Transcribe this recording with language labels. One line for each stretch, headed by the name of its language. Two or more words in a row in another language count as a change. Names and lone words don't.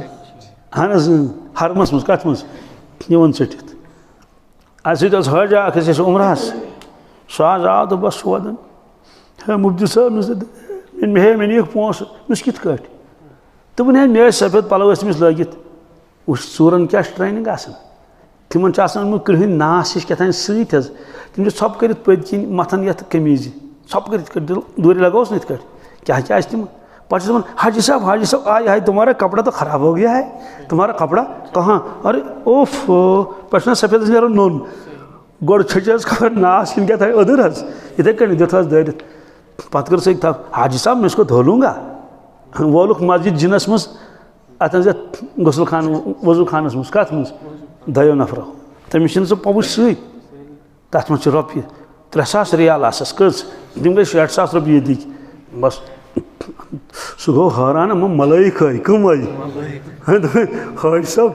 Kashmiri: اہن حظ حرمَس منٛز کَتھ منٛز یِوان ژٔٹِتھ اَسہِ سۭتۍ اوس حٲجا اَکھ أسۍ ٲسۍ عمرہَس سُہ حظ آو تہٕ بَس سودَن ہے مُفتی صٲب مےٚ نِیِکھ پونٛسہٕ مےٚ کِتھ کٲٹھۍ دوٚپُن ہے مےٚ ٲسۍ سفید پَلو ٲسۍ تٔمِس لٲگِتھ وٕچھ ژوٗرَن کیٛاہ چھِ ٹرٛینِنٛگ آسان تِمَن چھُ آسان اوٚنمُت کرٛہٕنۍ ناس ہِش کیٛاہ تام سۭتۍ حظ تِم چھِ ژھۄپہٕ کٔرِتھ پٔتۍ کِنۍ مَتھان یَتھ قمیٖضہِ ژھۄپہٕ کٔرِتھ دوٗرِ لگاوُس نا یِتھ کٲٹھۍ کیٛاہ آسہِ تِمن پَتہٕ چھُس دَپان
Urdu: حاجی صاحب آے ہاے تُمہارا کپڑا تو خراب ہو گیا ہے تُمہارا کپڑا کہاں ارے اوف
Kashmiri: پٮ۪ٹھٕ چھُنہ سفیدَس نیران نوٚن گۄڈٕ چھٔچ حظ خبر ناس کِنہٕ کیٛاہ تھایہِ أدٕر حظ یِتھَے کٔنۍ دیُت حظ دٲرِتھ پَتہٕ کٔر سۭتۍ تھَپھ
Urdu: حاجی صاحب میں اس کو دھو لوں گا
Kashmiri: وولُکھ مسجد جِنَس منٛز اَتھ منٛز یَتھ غسل خانہٕ وضوٗ خانَس منٛز کَتھ منٛز 2 نفرو تٔمِس چھِنہٕ سُہ پوٚبُچ سۭتۍ تَتھ منٛز چھِ رۄپیہِ 3,000 رِیال آسَس کٔژ تِم گٔے 60,000 رۄپیہِ ییٚتِکۍ بَس سُہ گوٚو حٲران اَما ملٲیِک ہٲے کٕم آیہِ حٲجۍ صٲب